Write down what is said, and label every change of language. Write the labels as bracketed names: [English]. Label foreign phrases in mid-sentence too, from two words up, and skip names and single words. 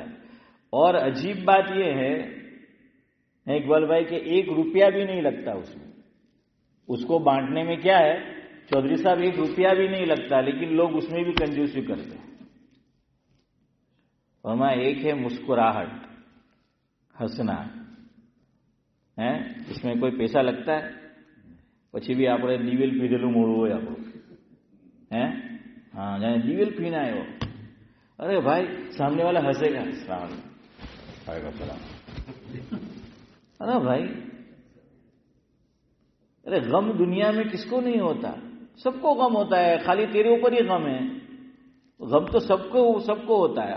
[Urdu] اور عجیب بات یہ ہے اقبال بھائی کہ 1 روپیہ بھی نہیں لگتا اس میں، اس کو بانٹنے میں کیا ہے چودھری صاحب، 1 روپیہ بھی نہیں لگتا، لیکن لوگ اس میں بھی کنجوسی کرتے ہیں۔ اور ایک ہے مسکراہٹ، ہنسنا، اس میں کوئی پیسہ لگتا ہے؟ [Gujarati] પછી بھی આપણે દિવેલ પીધેલું મોડું હોય આપણું، [Urdu] ہاں جانے دیول پینا ہے وہ، ارے بھائی سامنے والا ہنسے گا، [Arabic] السلام علیکم، وعلیکم السلام، [Urdu] ارے بھائی، ارے غم دنیا میں کس کو نہیں ہوتا؟ سب کو غم ہوتا ہے، خالی تیرے اوپر ہی غم ہے، غم تو سب کو ہوتا ہے۔